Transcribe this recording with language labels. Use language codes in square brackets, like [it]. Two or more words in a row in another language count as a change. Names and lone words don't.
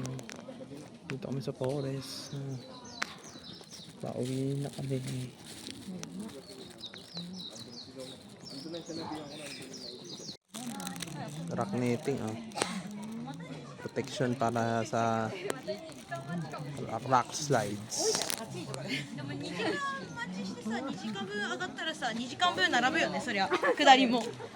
[tl] Dito kami sa forest. Pauwi na kami. [en] Rock netting, oh. [tl] Protection para sa [en] rock slides. [ja] でも2時間待ちしてさ、2時間分上がったらさ、2時間分並ぶよね、そりゃ。下りも。